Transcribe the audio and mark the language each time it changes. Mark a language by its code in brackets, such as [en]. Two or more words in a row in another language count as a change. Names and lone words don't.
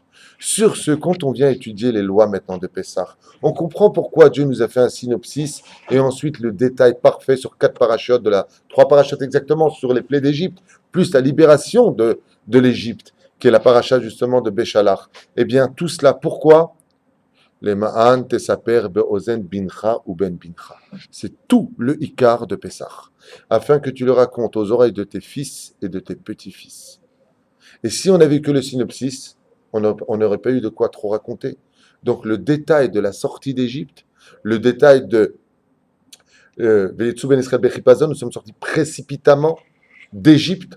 [fr] Sur ce, quand on vient étudier les lois maintenant de Pessah, on comprend pourquoi Dieu nous a fait un synopsis et ensuite le détail parfait sur 3 parachutes exactement sur les plaies d'Égypte, plus la libération de l'Égypte, qui est la paracha justement de Béchalach. Eh bien, tout cela, pourquoi? [he] למען תספר באזני בנך ובן בנך. [fr] C'est tout le ikar de Pessah, afin que tu le racontes aux oreilles de tes fils et de tes petits-fils. Et si on n'avait que le synopsis, on n'aurait pas eu de quoi trop raconter. Donc le détail de la sortie d'Égypte, le détail de nous sommes sortis précipitamment d'Égypte.